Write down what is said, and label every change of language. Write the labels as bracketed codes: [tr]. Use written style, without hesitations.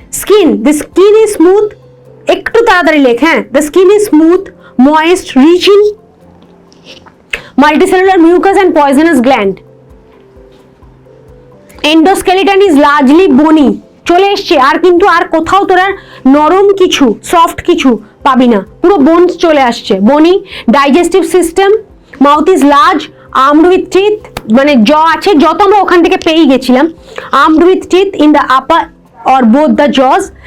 [bn] Skin, [en] the skin is smooth, [bn] একটু তাড়াতাড়ি লেখ, হ্যাঁ। [en] The skin is smooth, moist, rich in multicellular mucus and poisonous gland. Endoskeleton is largely bony. [bn] চলে এসছে। আর কিন্তু আর কোথাও তোরা নরম কিছু, সফট কিছু পাবি না, পুরো বোনস চলে আসছে। বনি। Digestive system, [en] mouth is large, armed with teeth, [bn] মানে জ আছে, যত আমরা ওখান থেকে পেয়ে গেছিলাম। [en] Armed with teeth in the upper or both the jaws.